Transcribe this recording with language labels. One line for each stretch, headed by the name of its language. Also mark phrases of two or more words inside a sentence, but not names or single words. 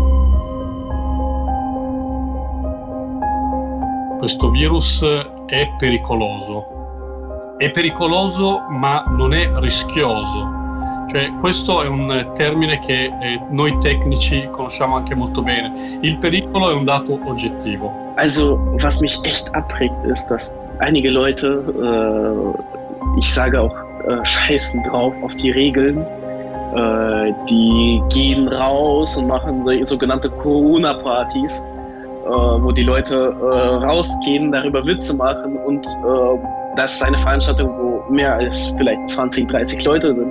Italian: Questo virus è pericoloso ma non è rischioso. Cioè, questo è un termine che noi tecnici conosciamo anche molto bene. Il pericolo è un dato oggettivo.
German: Also, was mich echt abregt, ist, dass einige Leute, ich sage auch, scheißen drauf auf die Regeln. Die gehen raus und machen sogenannte Corona-Partys, wo die Leute rausgehen, darüber Witze machen, und das ist eine Veranstaltung, wo mehr als vielleicht 20, 30 Leute sind.